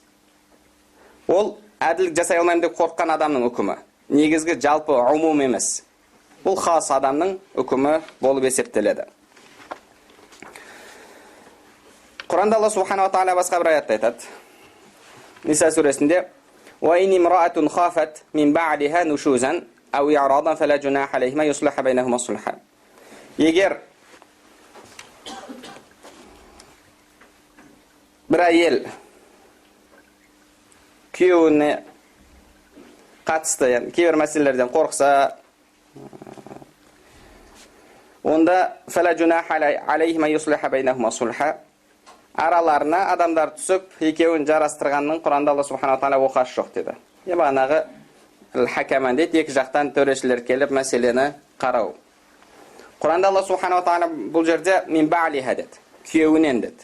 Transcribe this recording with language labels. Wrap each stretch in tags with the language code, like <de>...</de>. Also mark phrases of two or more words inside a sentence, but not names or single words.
<kk>Ол әділдік жасай алмаймын деп қорққан адамның үкімі. Негізгі жалпы умум емес. Бұл хас адамның үкімі болып есептеледі. Құранда</kk> <ar>الله سبحانه وتعالى</ar> <kk>басқа бір аятта айтады. Ниса сүресінде:</kk> <ar>وَإِنِ امْرَأَةٌ خَافَتْ مِنْ بَعْلِهَا نُشُوزًا أَوْ إِعْرَاضًا فَلَا جُنَاحَ عَلَيْهِمَا يُصْلِحَ بَيْنَهُمَا صُلْحًا.</ar> <kk>Егер бір әйел күйеуіне қатысты, кейбір мәселелерден қорқса, онда</kk> <ar>فَلَا جُنَاحَ عَلَيْهِمَا يُصْلِحَ بَيْنَهُمَا صُلْحًا.</ar> <kk>Араларына адамдар түсіп, екеуін жарастырғанның Құранда</kk> <ar>الله سبحانه وتعالى</ar> <kk>оқасы жоқ деді. Бағанағы хакаман дейді, екі жақтан төрешілер келіп мәселені қарау. Құранда</kk> <ar>الله سبحانه وتعالى</ar> <kk>бұл жерде</kk> <ar>من بعلها</ar> <kk>деді, күйеуінен деді.</kk>